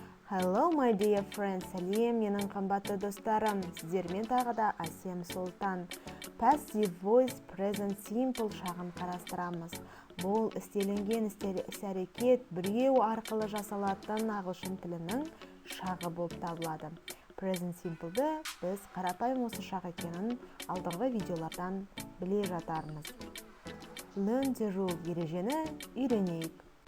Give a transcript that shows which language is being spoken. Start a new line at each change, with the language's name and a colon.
English: Hello my dear friends,
Kazakh: сәлем менің қымбатты достарым. Сіздермен тағы да Әсем Сұлтан. Passive voice present simple шағын қарастырамыз. Бұл істелінген іс-әрекет біреу арқылы жасалатын ағылшын тілінің шағы болып табылады. Present simple'ды біз қарапайым осы шақ екенін алдыңғы видеолардан біле жатармыз.
English: Learn the rule
Kazakh: ережені үйренейік.